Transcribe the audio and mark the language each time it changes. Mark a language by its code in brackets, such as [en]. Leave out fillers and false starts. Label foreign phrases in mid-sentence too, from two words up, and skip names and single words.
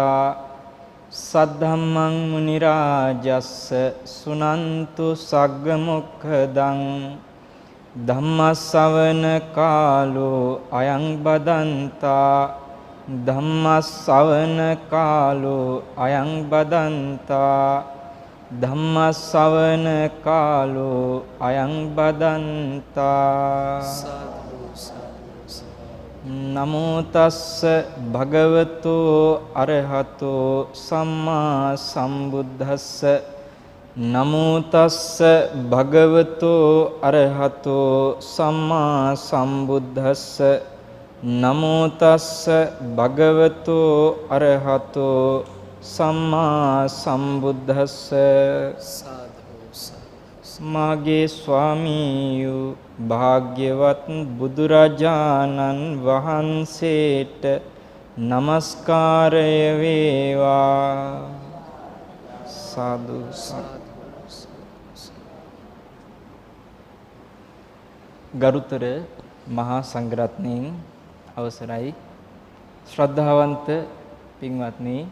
[pi] सद्धम्मं मुनिराजस्स सुनन्तु सग्गमुखदं ධම්මස්සවන කාලෝ අයං බදන්තා ධම්මස්සවන කාලෝ අයං බදන්තා ධම්මස්සවන කාලෝ අයං බදන්තා නමෝ තස්ස භගවතු අරහතෝ සම්මා සම්බුද්දස්ස නමෝ තස්ස භගවතු අරහතෝ සම්මා සම්බුද්දස්ස නමෝ තස්ස භගවතු අරහතෝ සම්මා සම්බුද්දස්ස [si] මාගේ ස්වාමීයු භාග්‍යවත් බුදුරජාණන් වහන්සේට නමස්කාරය වේවා. සාදු ගරුතර මහා සංඝරත්නයන් අවසරයි ශ්‍රද්ධාවන්ත පින්වත්නි,